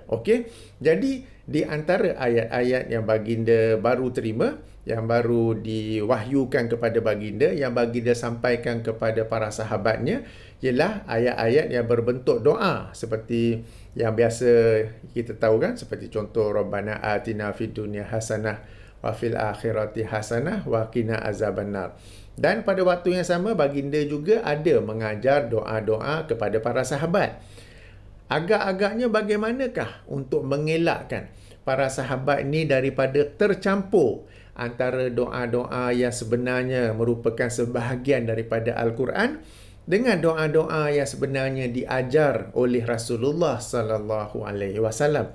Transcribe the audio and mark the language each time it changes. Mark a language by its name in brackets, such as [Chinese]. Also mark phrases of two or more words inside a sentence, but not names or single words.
[Malay] Okey. Jadi di antara ayat-ayat yang baginda baru terima, yang baru diwahyukan kepada baginda, yang baginda sampaikan kepada para sahabatnya, ialah ayat-ayat yang berbentuk doa seperti yang biasa kita tahu kan, seperti contoh [Arabic] ربنا آتنا في الدنيا حسنة وفي الآخرة حسنة وقنا عذاب النار. [Malay] Dan pada waktu yang sama baginda juga ada mengajar doa-doa kepada para sahabat. Agak-agaknya bagaimanakah untuk mengelakkan para sahabat ini daripada tercampur antara doa-doa yang sebenarnya merupakan sebahagian daripada Al-Quran dengan doa-doa yang sebenarnya diajar oleh Rasulullah [Arabic] صلى الله عليه وسلم.